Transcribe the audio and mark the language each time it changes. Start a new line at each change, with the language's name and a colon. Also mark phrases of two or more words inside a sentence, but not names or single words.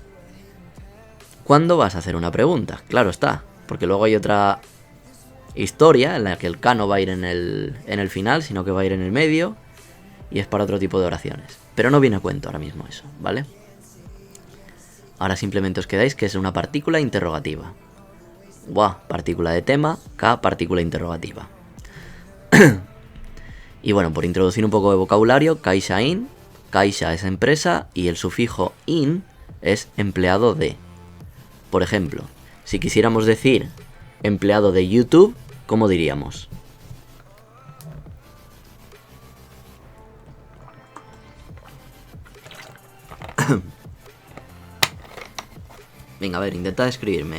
Spanish: ¿Cuándo vas a hacer una pregunta? Claro está, porque luego hay otra historia en la que el K no va a ir en el final, sino que va a ir en el medio, y es para otro tipo de oraciones. Pero no viene a cuento ahora mismo eso, ¿vale? Ahora simplemente os quedáis que es una partícula interrogativa. Wa, partícula de tema, K, partícula interrogativa. Y bueno, por introducir un poco de vocabulario, kaisha-in, kaisha es empresa y el sufijo in es empleado de. Por ejemplo, si quisiéramos decir empleado de YouTube, ¿cómo diríamos? Venga, a ver, intentad escribirme.